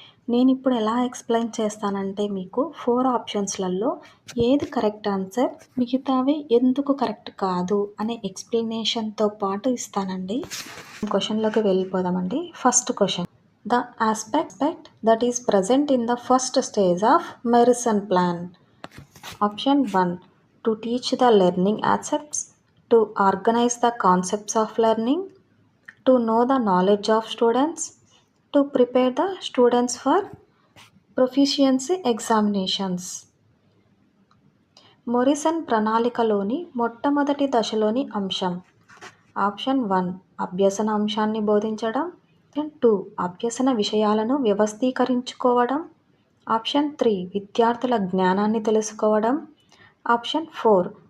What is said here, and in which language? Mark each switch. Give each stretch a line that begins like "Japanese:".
Telugu: నేనిప్పుడు ఎలా ఎక్స్‌ప్లెయిన్ చేస్తానంటే మీకు 4 ఆప్షన్స్‌లలో ఏది కరెక్ట్ ఆన్సర్, మిగతావి ఎందుకు కరెక్ట్ కాదు అనే ఎక్స్‌ప్లనేషన్‌తో పాటు ఇస్తానండి. క్వెషన్‌లోకి వెళ్ళిపోదామండి.
English: First question. The aspect that is present in the first stage of Morrison plan. Option 1. To teach the learning aspects, to organise the concepts of learning, to know the knowledge of students, to prepare the students for proficiency examinations.
Telugu: Morrison ప్రణాళికలోని మొట్టమొదటి దశలోని అంశం. Option 1. అభ్యసన అంశాన్ని బోధించడం. Option 2. అభ్యసన విషయాలను వ్యవస్థీకరించుకోవడం. Option 3. విద్యార్థుల జ్ఞానాన్ని తెలుసుకోవడం. ఆప్షన్ 4.